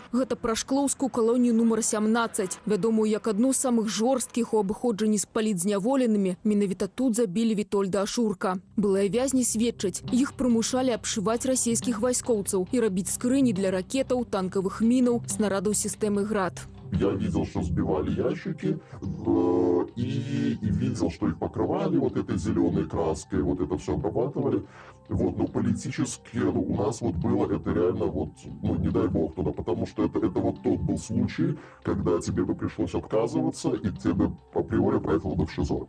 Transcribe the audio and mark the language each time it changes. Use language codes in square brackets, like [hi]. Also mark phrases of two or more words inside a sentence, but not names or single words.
[be] Гэта пра шклоўскую калонію нумар 17, вядомую як адну з самых жорсткіх у абыходжанні з палітзняволенымі. Менавіта тут забілі Вітольда Ашурка. Былыя вязні сведчаць, іх прымушалі абшываць расійскіх вайскоўцаў і рабіць скрыні для ракетаў, танкавых мінаў, снарадаў сістэмы «Град». [ru] Я видел, что сбивали ящики, и видел, что их покрывали вот этой зеленой краской, вот это все обрабатывали. Вот, но политически у нас вот было это реально вот, ну не дай бог туда, потому что это вот тот был случай, когда тебе бы пришлось отказываться, и тебе априори проехало бы в ШИЗО.